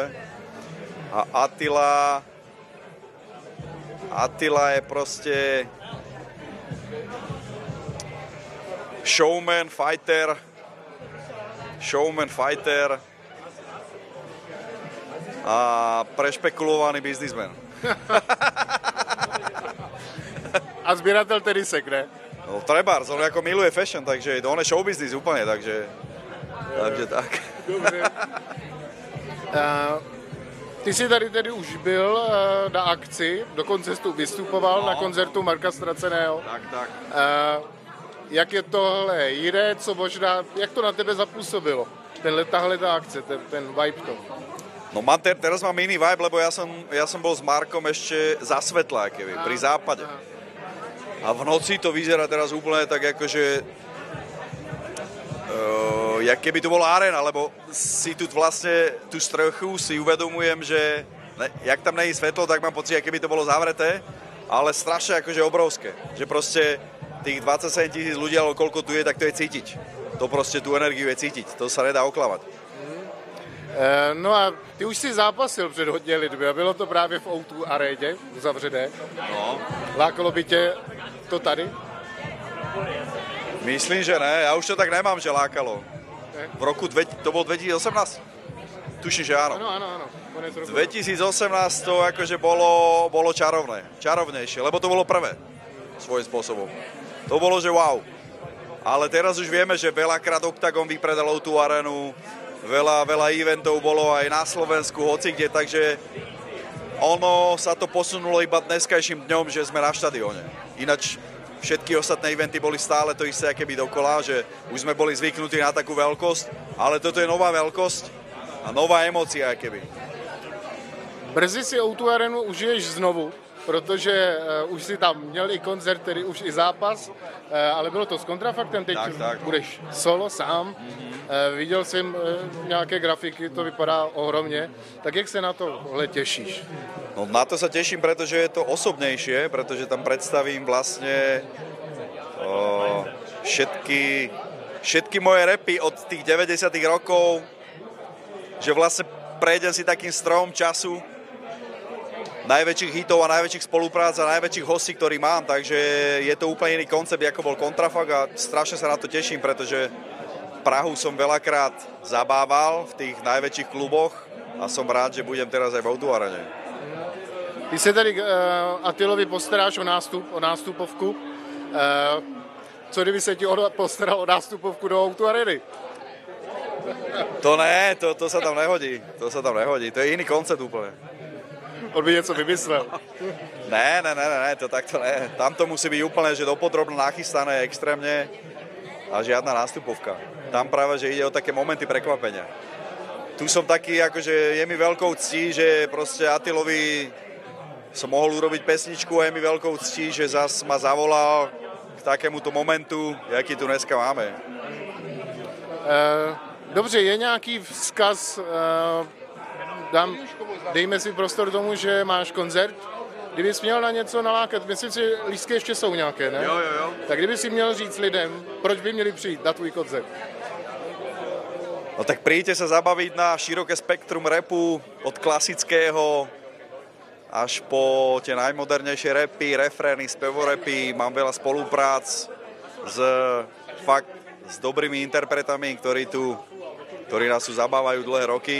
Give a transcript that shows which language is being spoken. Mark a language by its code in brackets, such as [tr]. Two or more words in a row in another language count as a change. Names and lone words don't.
[sk] A Attila je proste showman, fighter a prešpekulovaný biznismen. [cs] A sběratel tenisek, ne? [sk] No trebárs, on ako miluje fashion, takže on je showbiznis úplne, takže tak. [cs] Dobře. Ty jsi tady tedy už byl na akci, dokonce jsi tu vystupoval na koncertu Marka Straceného. Tak. Jak je tohle jiné, co možná, jak to na tebe zapůsobilo? Tahle akce, ten vibe to. [sk] No teraz mám iný vibe, lebo ja som bol s Markom ešte za svetla, keby, pri západe. A v noci to vyzerá teraz úplne tak akože jak keby to bola arena, lebo si tu vlastne tú strechu si uvedomujem, že jak tam nie je svetlo, tak mám pocit, keby to bolo zavreté, ale strašne akože obrovské. Že proste tých 27 000 ľudí, alebo koľko tu je, tak to je cítiť. To proste tú energiu je cítiť. To sa nedá oklamať. [cs] No a ty už si zápasil před hodně lidmi a bylo to právě v O2 aréně zavřené. No. Lákalo by tě to tady? [sk] Myslím, že ne. Ja už to tak nemám, že lákalo. V roku, to bol 2018? Tuším, že áno. Áno. 2018 to akože bolo čarovné. Čarovnejšie, lebo to bolo prvé. Svojím spôsobom. To bolo, že wow. Ale teraz už vieme, že veľakrát Octagon vypredal tú arenu, veľa eventov bolo aj na Slovensku, hocikde, takže ono sa to posunulo iba dneskajším dňom, že sme na štadióne. Ináč všetky ostatné eventy boli stále to isté, aké by dokola, že už sme boli zvyknutí na takú veľkosť, ale toto je nová veľkosť a nová emócia, aké by. [cs] Brzy si O2 arenu užiješ znovu, protože už si tam měl i koncert, tedy už i zápas, ale bylo to s kontrafaktem, teď tak. Budeš solo, sám. Viděl jsem nějaké grafiky, to vypadá ohromně. Tak jak se na tohle těšíš? [sk] No na to sa teším, pretože je to osobnejšie, pretože tam predstavím vlastne všetky moje rapy od tých 90 rokov, že vlastne prejdem si takým strom času najväčších hitov a najväčších spoluprác a najväčších hostí, ktorý mám, takže je to úplne iný koncept, ako bol Kontrafakt a strašne sa na to teším, pretože Prahu som veľakrát zabával v tých najväčších kluboch a som rád, že budem teraz aj v O2 arene. [cs] Ty se tady Attilovi postaráš o nástupovku. Co kdyby se ti postaral o nástupovku do O2 areny? To ne, [sk] to sa tam nehodí. To je iný koncept úplne. [cs] On by něco vymyslel. [sk] Ne, to takto ne. Tam to musí byť úplne, že dopodrobne nachystané extrémne a žiadna nástupovka. Tam práve, že ide o také momenty prekvapenia. Tu som taký, akože je mi veľkou ctí, že proste Attilovi som mohol urobiť pesničku a je mi veľkou ctí, že zas ma zavolal k takémuto momentu, [cs] jaký tu dneska máme. Dobře, je nějaký vzkaz, dejme si prostor tomu, že máš koncert, kdybys měl na něco nalákat, myslím si, že lístky ještě jsou nějaké, ne? Jo. Tak kdyby si měl říct lidem, proč by měli přijít na tvůj koncert? [sk] No tak príďte sa zabaviť na široké spektrum rapu, od klasického až po tie najmodernejšie rapy, refrény, spevorapy. Mám veľa spoluprác s dobrými interpretami, ktorí nás tu zabávajú dlhé roky.